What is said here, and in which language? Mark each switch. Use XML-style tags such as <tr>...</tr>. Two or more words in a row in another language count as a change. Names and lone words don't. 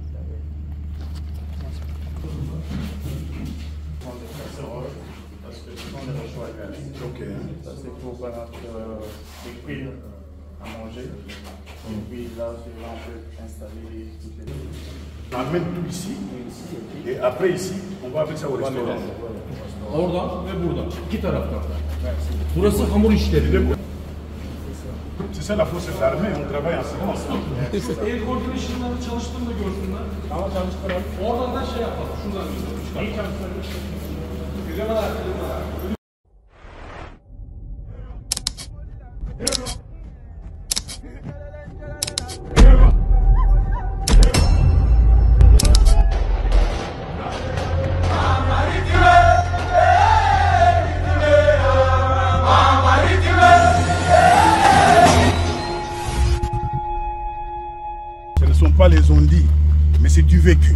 <fr>Parce que ce sont des réchauds à gaz. Ok. Ça c'est pour les cuire à manger. Et puis là, on peut installer toutes les choses. On amène tout ici. Et après ici, on va avec ça au restaurant.</fr> <tr>Oradan ve buradan. İki taraftan. Burası hamur işleri.</tr> <fr>C'est ça la force de l'armée, on travaille en silence.</fr> <tr>El coordination'ları çalıştığını da görsünler. Ama çalıştıralım. Oradan da şey yapalım. Şuradan çıkalım. İyi çalıştıralım. Güzel olarak.</tr> <fr>Ce ne sont pas les ondits, mais c'est du vécu.</fr>